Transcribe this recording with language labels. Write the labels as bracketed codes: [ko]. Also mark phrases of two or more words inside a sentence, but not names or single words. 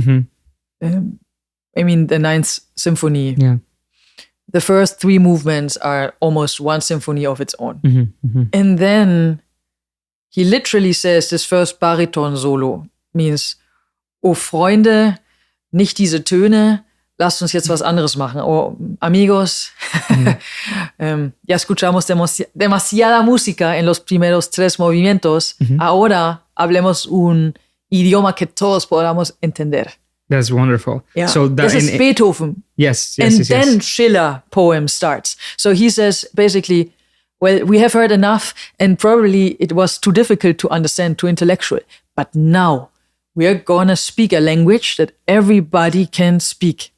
[en] I mean, the 9th Symphony. Yeah. The first 3 movements are almost one symphony of its own, and then he literally says this first baritone solo means, [de] "O Freunde, nicht diese Töne, lasst uns jetzt was anderes machen. [es] Oh, amigos, ya escuchamos demasiada música en los primeros 3 movimientos. Ahora hablemos un idioma que todos podamos entender. [en] That's wonderful. Yeah. So this is Beethoven. Yes. And then Schiller poem starts. So he says basically, well, we have heard enough and probably it was too difficult to understand, too intellectual. But now we are going to speak a language that everybody can speak.